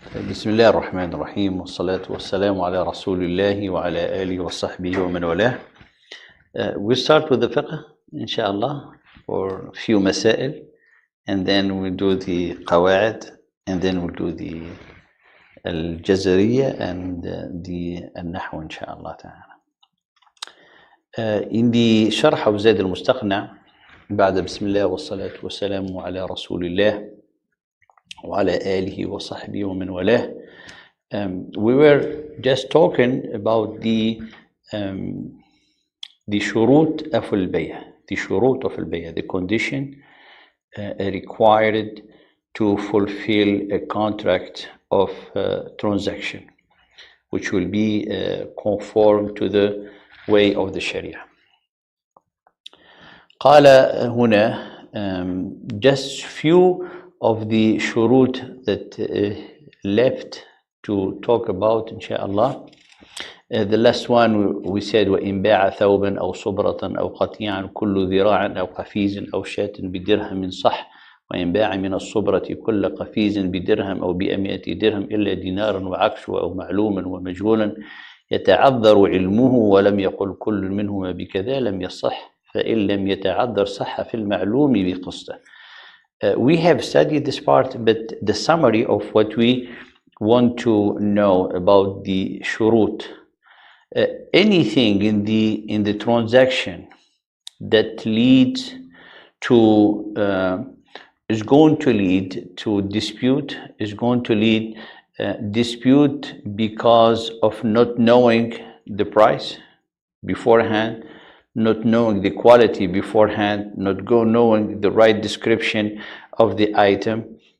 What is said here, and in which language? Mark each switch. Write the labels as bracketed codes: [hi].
[ar] بسم الله الرحمن الرحيم والصلاة والسلام على رسول الله وعلى آله وصحبه ومن والاه. [en] We start with the fiqh, inshallah, for a few masail, and then we'll do the qawaid, and then we'll do the al-jazariya and the al-nahw, inshallah ta'ala. In the sharh of Zaad al-Mustaqna, [ar] بعد بسم الله والصلاة والسلام على رسول الله وعلى آله وصحبه ومن والاه. [en] We were just talking about the shurut of al-bay'ah, the condition required to fulfill a contract of transaction, which will be conform to the way of the Sharia. [ar] قال هنا [en] just few of the shurut that left to talk about, inshallah. The last one we said [ar] وإن باع ثوبا أو صبرة أو قطيعا كل ذراع أو قفيز أو شاة بدرهم صح، وإن باع من الصبرة كل قفيز بدرهم أو ب100 درهم إلا دينارا وعكسه أو معلوما ومجهولا يتعذر علمه ولم يقل كل منهما بكذا لم يصح، فإن لم يتعذر صح في المعلوم بقسطه. [en] We have studied this part, but the summary of what we want to know about the shurut, anything in the transaction that leads to is going to lead to dispute, is going to lead dispute because of not knowing the price beforehand, not knowing the quality beforehand, not knowing the right description of the item.